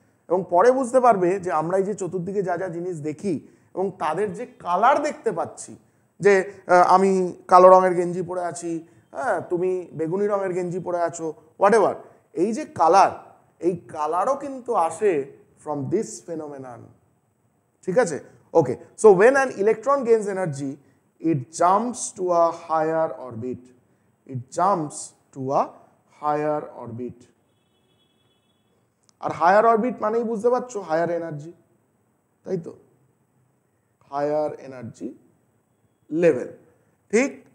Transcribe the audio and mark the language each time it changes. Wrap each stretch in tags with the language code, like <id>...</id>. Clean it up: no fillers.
<bn>এবং পরে বুঝতে পারবে যে আমরা এই যে চতুর্দিকে যা যা জিনিস দেখি এবং তাদের যে কালার দেখতে পাচ্ছি, যে আমি কালো রঙের গেঞ্জি পরে আছি, হ্যাঁ, তুমি বেগুনি রঙের গেঞ্জি পরে আছো, হোয়াট এভার, এই যে কালার, এই কালারও কিন্তু আসে</bn> <en>from this phenomenon,</en> <bn>ঠিক আছে?</bn> <en>Okay, so when an electron gains energy, it jumps to a higher orbit. It jumps to a higher orbit.</en> <bn>আর higher orbit মানেই বুঝতে পারছো হায়ার এনার্জি, তাই তো, হায়ার এনার্জি লেভেল, ঠিক?</bn>